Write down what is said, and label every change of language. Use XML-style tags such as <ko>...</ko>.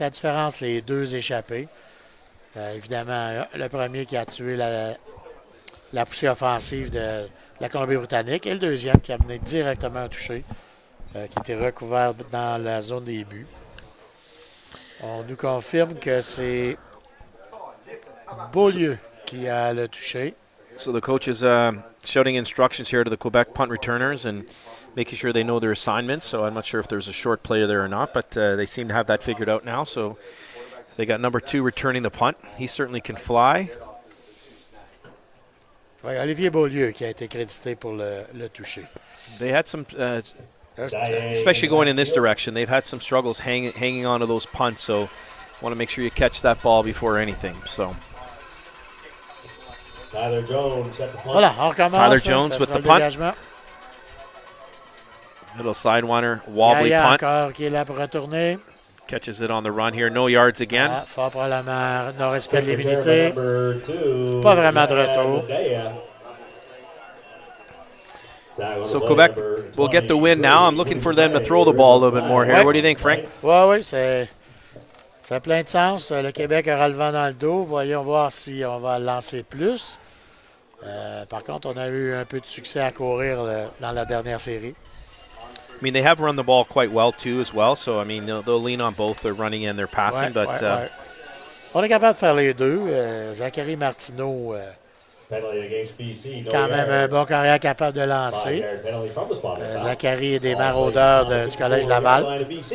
<fr>La différence, les 2 échappés. Évidemment, le premier qui a tué la poussée offensive de la Colombie-Britannique et le deuxième qui a mené directement un toucher, qui était recouvert dans la zone des buts. On nous confirme que c'est Beaulieu qui a le touché.</fr> <en>So the coach is shouting instructions here to the Quebec punt returners and making sure they know their assignments. So I'm not sure if there's a short player there or not, but they seem to have that figured out now. So they got number 2 returning the punt. He certainly can fly.</en> <fr>Oui, Olivier Beaulieu qui a été crédité pour le toucher.</fr> <en>They had some, especially going in this direction, they've had some struggles hanging on to those punts. So want to make sure you catch that ball before anything. So. Tyler Jones set the punt.</en> <fr>Voilà, on recommence.</fr> <en>Tyler Jones with the punt. Little sidewinder, wobbly punt.</en> <fr>Encore qui est là pour retourner.</fr> <en>Catches it on the run here. No yards again.</en> <fr>Ah, fort probablement non-respect de l'immunité. Pas vraiment de retour.</fr> <en>So Quebec will get the win now. I'm looking for them to throw the ball a little bit more here.</en> <fr>Ouais.</fr> <en>What do you think, Frank?</en> <fr>Oui, ça fait plein de sens. Le Québec aura le vent dans le dos. Voyons voir si on va lancer plus. Par contre, on a eu un peu de succès à courir dans la dernière série.</fr> <en>I mean, they have run the ball quite well, too, as well. So, I mean, they'll lean on both their running and their passing.</en> <fr>Ouais. On est capable de faire les deux. Zachary Martineau, quand même un bon carrière capable de lancer. Zachary est des maraudeurs du Collège Laval.</fr>